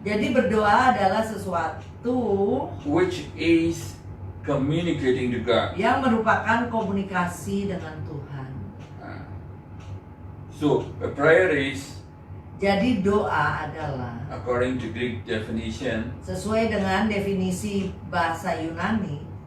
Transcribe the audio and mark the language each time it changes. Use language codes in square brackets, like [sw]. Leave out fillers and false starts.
[id] Jadi berdoa adalah sesuatu [en] which is communicating to God. [id] yang merupakan komunikasi dengan Tuhan. [en] So a prayer is, [id] Jadi doa adalah [en] according to Greek definition, [id] sesuai dengan definisi bahasa Yunani